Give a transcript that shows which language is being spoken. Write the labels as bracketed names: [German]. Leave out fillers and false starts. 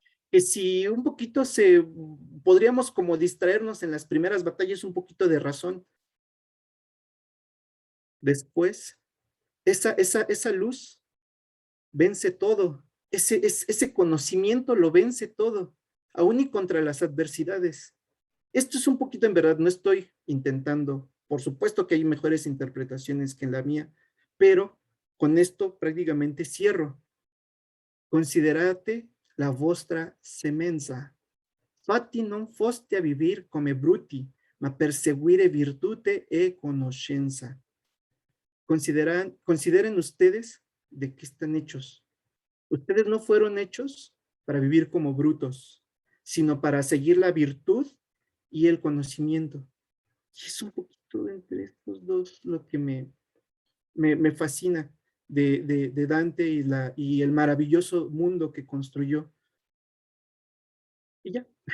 [Spanish] que si un poquito podríamos como distraernos en las primeras batallas un poquito de razón, después esa luz vence todo, ese conocimiento lo vence todo, aún y contra las adversidades. Esto es un poquito en verdad, no estoy intentando, por supuesto que hay mejores interpretaciones que en la mía, pero con esto prácticamente cierro. [Italian] Considerate la vostra semenza, Fatti non foste a vivir come bruti, ma perseguire virtute e conoscenza. [Spanish] Consideren ustedes de qué están hechos. Ustedes no fueron hechos para vivir como brutos, sino para seguir la virtud y el conocimiento. Y es un poquito entre estos dos lo que me fascina de Dante y el maravilloso mundo que construyó. Y ya.